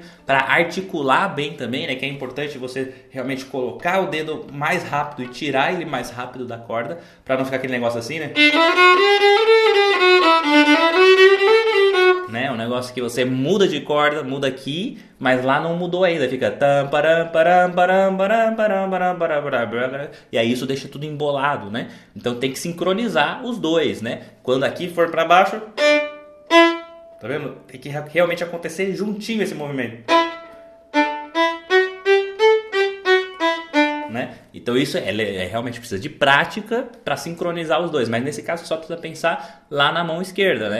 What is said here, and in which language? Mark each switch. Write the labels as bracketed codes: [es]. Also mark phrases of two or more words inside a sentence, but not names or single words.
[pt] Para articular bem também, né? Que é importante você realmente colocar o dedo mais rápido e tirar ele mais rápido da corda. Para não ficar aquele negócio assim, né? Um negócio que você muda de corda, muda aqui, mas lá não mudou ainda, fica tam param param param param param param param, e aí isso deixa tudo embolado, né? Então tem que sincronizar os dois, né? Quando aqui for para baixo, tá vendo? Tem que realmente acontecer juntinho esse movimento, né? Então isso realmente precisa de prática para sincronizar os dois, mas nesse caso só precisa pensar lá na mão esquerda, né?